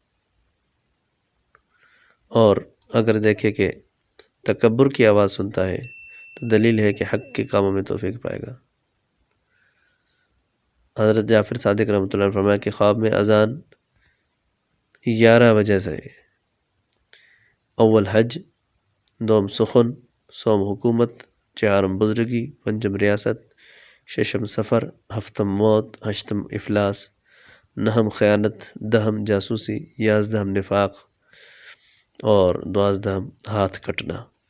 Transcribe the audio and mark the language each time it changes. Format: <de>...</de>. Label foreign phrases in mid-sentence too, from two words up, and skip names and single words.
<ur>اور اگر دیکھے کہ تکبر کی آواز سنتا ہے تو دلیل ہے کہ حق کے کاموں میں توفیق پائے گا۔ حضرت جعفر صادق رحمۃ اللہ علیہ نے فرمایا کہ خواب میں اذان 11 وجہ سے: اول حج، دوم سخن، سوم حکومت، چہارم بزرگی، پنجم ریاست، ششم سفر، ہفتم موت، ہشتم افلاس، نہم خیانت، دہم جاسوسی، یازدہم نفاق اور دوازدہم ہاتھ کٹنا۔</ur>